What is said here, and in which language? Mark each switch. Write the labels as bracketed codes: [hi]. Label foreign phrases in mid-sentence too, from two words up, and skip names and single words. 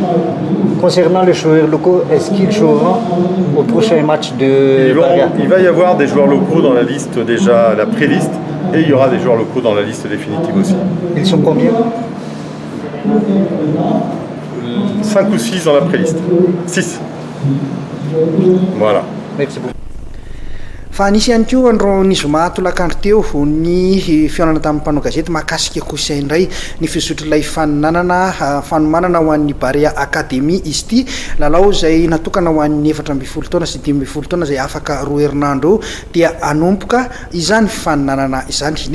[fr] Concernant les joueurs locaux, est-ce qu'ils joueront au prochain match de barrières? Il va y avoir des joueurs locaux dans la liste déjà, la pré-liste. Et il y aura des joueurs locaux dans la liste définitive aussi. Ils sont combien? 5 ou 6 dans la pré-liste. 6. Voilà. Merci beaucoup. [mg] Fa nisy ihany koa andro nizoma tolakandro teo ny fihaonana tamin'ny mpanao gazety mahakasika kosa indray ny fizotr'ilay fanomanana ho an'ny Barea Academy izy ity lalao izay natokana ho an'ny 4 taona sy 5 taona izay afaka 2 herinandro dia anomboka izany fananana izany.